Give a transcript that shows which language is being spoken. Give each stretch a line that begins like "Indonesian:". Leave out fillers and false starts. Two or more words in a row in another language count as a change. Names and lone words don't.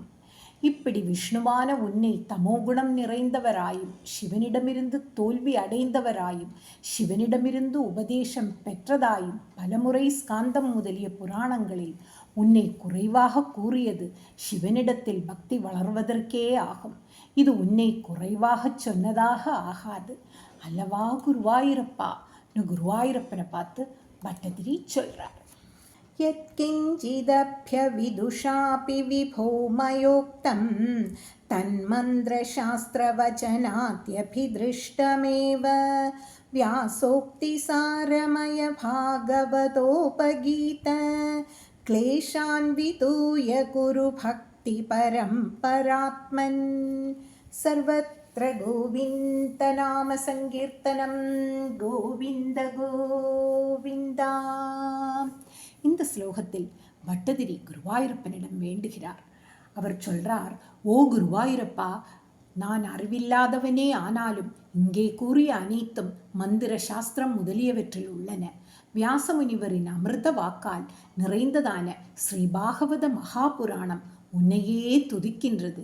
Tamil: இப்படி விஷ்ணுவான உன்னை தமோகுணம் நிறைந்தவராயும் சிவனிடமிருந்து தோல்வி அடைந்தவராயும் சிவனிடமிருந்து உபதேசம் பெற்றதாயும் பலமுறை ஸ்காந்தம் முதலிய புராணங்களில் உன்னை குறைவாக கூறியது சிவனிடத்தில் பக்தி வளர்வதற்கே ஆகும். இது உன்னை குறைவாகச் சொன்னதாக ஆகாது அல்லவா குருவாயூரப்பா? குருவாயூரப்பனை பார்த்து பட்டதிரி சொல்றார்.
Sanskrit: यत्किञ्चिदभ्यविदुषापि विभो मयोक्तं तन्मन्त्रशास्त्रवचनात्यभिदृष्टमेव व्यासोक्तिसारमय भागवतोपगीत क्लेशान् विदूय कुरु भक्तिपरम्परात्मन् सर्वत्र गोविन्दनाम सङ्कीर्तनं गोविन्द गोविन्दा.
Tamil: இந்த ஸ்லோகத்தில் பட்டதிரி குருவாயூரப்பனிடம் வேண்டுகிறார். அவர் சொல்றார், ஓ குருவாயூரப்பா, நான் அறிவில்லாதவனே ஆனாலும் இங்கே கூறிய அனைத்தும் மந்திர சாஸ்திரம் முதலியவற்றில் உள்ளன. வியாசமுனிவரின் அமிர்த வாக்கால் நிறைந்ததான ஸ்ரீபாகவத மகாபுராணம் உன்னையே துதிக்கின்றது.